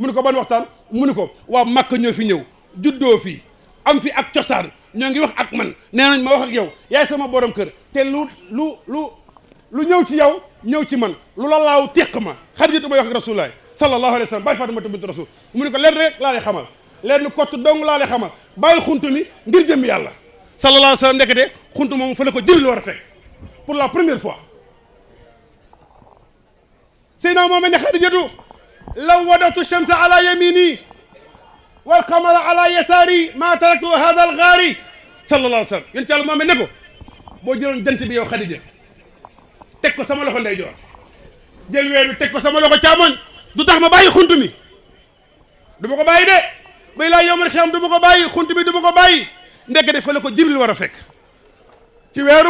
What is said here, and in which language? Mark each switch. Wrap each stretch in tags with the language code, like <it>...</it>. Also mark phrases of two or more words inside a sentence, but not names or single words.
<wo>ne ko ban waxtaan mu ne ko waa Makka ñoo fi ñëw juddoo fi am fi ak cosaan ñoo ngi wax ak man nee nañ ma wax ak yow yaay sama borom kër te lu ñëw ci yow ñëw ci man lu la laaw teq ma Xadijatu may wax ak Rasulullah</wo> <ar>صلى الله عليه وسلم</ar> <wo>bàyyi Fatimata bint Rasul mu ne ko leen rek laa lay xamal leen ni kott dong laa lay xamal bàyyil xuntu mi ngir jëm yàlla</wo> <ar>صلى الله عليه وسلم</ar> <wo>ndekete xuntu moom fa la ko Jibril war a fekk</wo> <fr>pour la première fois</fr> <wo>Seydina Muhammad ne Xadijatu</wo> <ar>لو وضعت الشمس على يميني والقمر على يساري ما تركت هذا الغار صلى الله عليه وسلم</ar> <wo>yéen ci yàlla Muhammad ne ko boo jëloon jant bi yow Xadija teg ko sama loxo ndeyjoor jël weer bi teg ko sama loxo càmmoñ du tax ma bàyyi xunt mi du ma ko bàyyi de bay laa</wo> <ar>يوم القيامة</ar> <wo>du ma ko bàyyi xunt bi du ma ko bàyyi ndekete fa la ko Jibril war a fekk ci weeru</wo>